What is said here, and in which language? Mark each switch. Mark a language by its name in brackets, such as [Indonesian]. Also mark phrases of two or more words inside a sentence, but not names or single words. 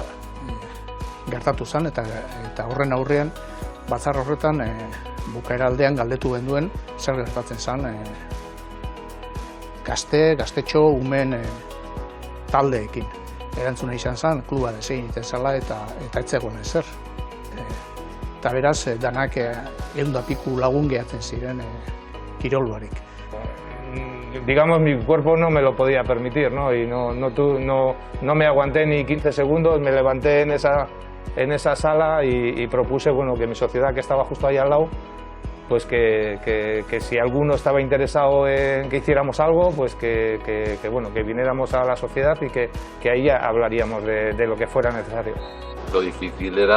[Basque] Gertatu zen eta horren aurrean batzar horretan bukaera aldean galdetu genduen zer gertatzen zen gaztetxo umen taldeekin. Erantzuna izan zen, kluba desegiten zela eta etzegoen ezer. Eta beraz, danak 100 piku lagun gehatzen ziren kiroluarik. [Spanish] Digamos, mi cuerpo no me lo podía permitir, ¿no? Y no me aguanté ni 15 segundos, me levanté en esa sala y propuse, bueno, que mi sociedad, que estaba justo ahí al lado, pues que si alguno estaba interesado en que hiciéramos algo, pues que viniéramos a la sociedad y que ahí ya hablaríamos de lo que fuera necesario.